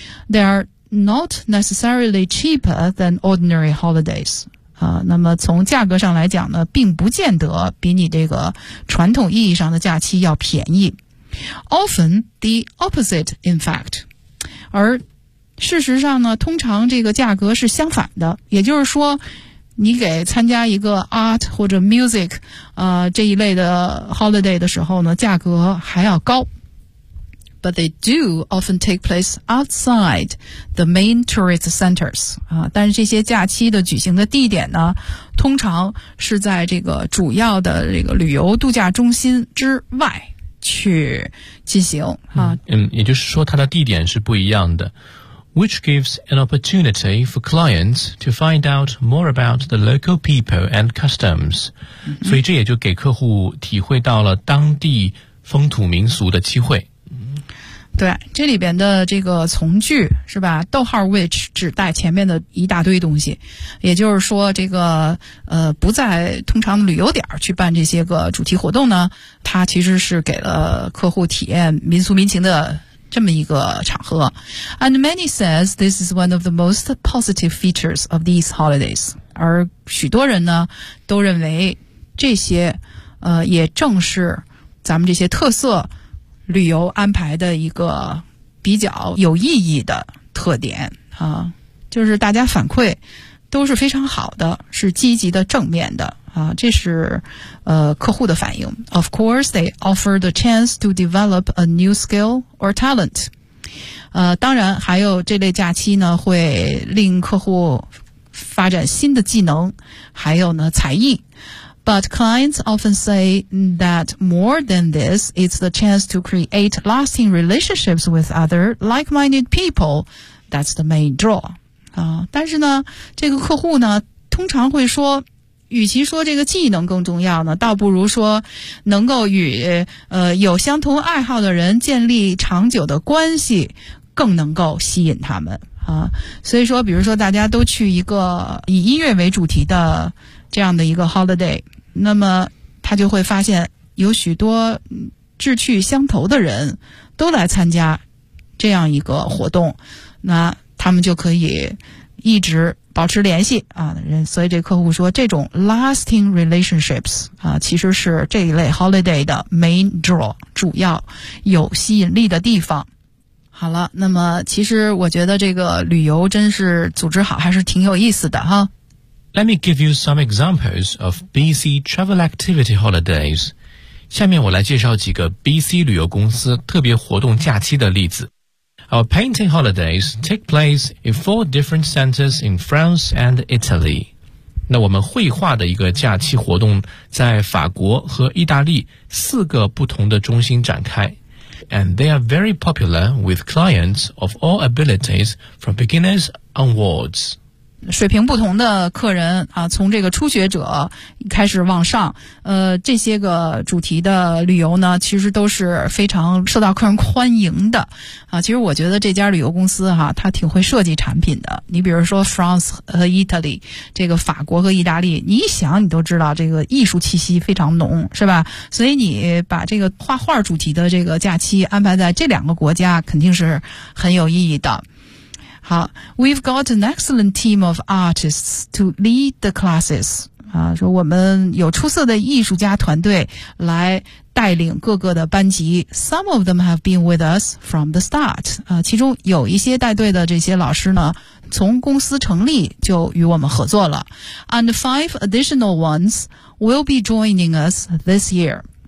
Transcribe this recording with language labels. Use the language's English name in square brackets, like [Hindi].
[English] They are not necessarily cheaper than ordinary holidays. [Chinese] 啊，那么从价格上来讲呢并不见得比你这个传统意义上的假期要便宜。 [English] Often the opposite, in fact. [Chinese] 而事实上呢通常这个价格是相反的，也就是说你给参加一个 art 或者 music 这一类的 holiday 的时候呢价格还要高。 [English] But they do often take place outside the main tourist centers. [Chinese] 啊，但是这些假期的举行的地点呢通常是在这个主要的这个旅游度假中心之外去进行。啊，也就是说它的地点是不一样的。 [English] Which gives an opportunity for clients to find out more about the local people and customs. [Chinese] 所以这也就给客户体会到了当地风土民俗的机会。对，这里边的这个从句是吧，逗号 which 指代前面的一大堆东西。也就是说这个不在通常的旅游点去办这些个主题活动呢，它其实是给了客户体验民俗民情的这么一个场合。 [English] And many says this is one of the most positive features of these holidays. [Chinese] 而许多人呢都认为这些也正是咱们这些特色旅游安排的一个比较有意义的特点啊，就是大家反馈都是非常好的，是积极的正面的啊，这是客户的反应。 [English] Of course, they offer the chance to develop a new skill or talent. [Chinese] 当然还有这类假期呢会令客户发展新的技能还有呢才艺。 [English] But clients often say that more than this, it's the chance to create lasting relationships with other like-minded people. That's the main draw. [Chinese] 但是呢这个客户呢通常会说与其说这个技能更重要呢，倒不如说能够与有相同爱好的人建立长久的关系更能够吸引他们啊。所以说比如说大家都去一个以音乐为主题的这样的一个 holiday, 那么他就会发现有许多志趣相投的人都来参加这样一个活动，那他们就可以一直保持联系啊，所以这客户说这种 [English] lasting relationships [Chinese] 啊，其实是这一类 holiday 的 [English] main draw [Chinese] 主要有吸引力的地方。好了，那么其实我觉得这个旅游真是组织好还是挺有意思的哈。 [English] Let me give you some examples of BC travel activity holidays. [Chinese] 下面我来介绍几个 BC 旅游公司特别活动假期的例子。 [English] Our painting holidays take place in four different centers in France and Italy. [Chinese] 那我们绘画的一个假期活动在法国和意大利四个不同的中心展开。 [English] And they are very popular with clients of all abilities from beginners onwards. [Chinese] 水平不同的客人啊，从这个初学者开始往上，这些个主题的旅游呢，其实都是非常受到客人欢迎的啊。其实我觉得这家旅游公司哈，它挺会设计产品的。你比如说 France 和 Italy， 这个法国和意大利，你一想你都知道这个艺术气息非常浓，是吧？所以你把这个画画主题的这个假期安排在这两个国家，肯定是很有意义的。好 [English] ,we've got an excellent team of artists to lead the classes. [Chinese] 啊，说我们有出色的艺术家团队来带领各个的班级。 [English] Some of them have been with us from the start. [Chinese] 啊，其中有一些带队的这些老师呢，从公司成立就与我们合作了。 [English] And five additional ones will be joining us this year.